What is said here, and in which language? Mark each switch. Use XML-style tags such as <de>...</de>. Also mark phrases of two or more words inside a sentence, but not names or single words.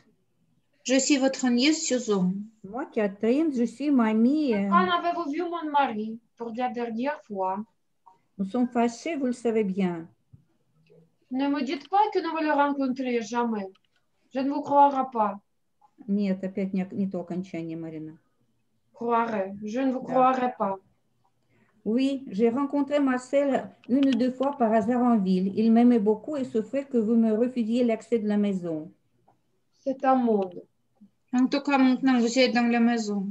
<fr>Je suis votre nièce Susan. Moi, Catherine, je suis mamie. Quand avez-vous vu mon mari pour la dernière fois? Nous sommes fâchés, vous le savez bien. Ne me dites pas que ne vous le rencontrez jamais. Je ne vous croirai pas.</fr> <ru>Нет, опять не то окончание, Марина.</ru> <fr>Croirai. Je ne vous</fr> <ru>Да.</ru> <fr>croirai pas. Oui, j'ai rencontré Marcel une ou deux fois par hasard en ville. Il m'aimait beaucoup et souffrait que vous me refusiez l'accès de la maison. C'est un monde. En tout cas, maintenant, vous êtes dans la maison.</fr>